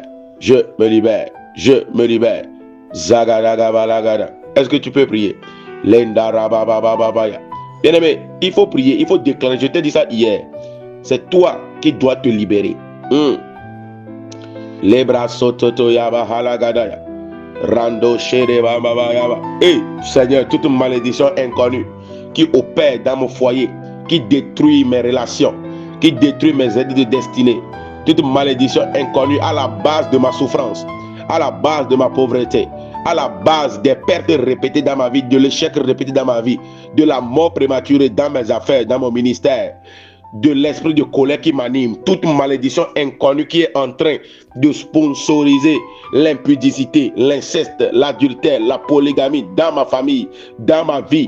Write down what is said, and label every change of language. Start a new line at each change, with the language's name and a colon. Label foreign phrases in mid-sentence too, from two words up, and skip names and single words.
French: Je me libère. Je me libère. Zagadagabalagada. Est-ce que tu peux prier? Lenda rababababaya. Bien-aimé, il faut prier, il faut déclarer. Je t'ai dit ça hier. C'est toi qui dois te libérer. Les bras sototo yaba halagadaya. Rando shere baba yaba. Et Seigneur, toute malédiction inconnue qui opère dans mon foyer, qui détruit mes relations, qui détruit mes aides de destinée, toute malédiction inconnue à la base de ma souffrance, à la base de ma pauvreté, à la base des pertes répétées dans ma vie, de l'échec répété dans ma vie, de la mort prématurée dans mes affaires, dans mon ministère, de l'esprit de colère qui m'anime, toute malédiction inconnue qui est en train de sponsoriser l'impudicité, l'inceste, l'adultère, la polygamie dans ma famille, dans ma vie.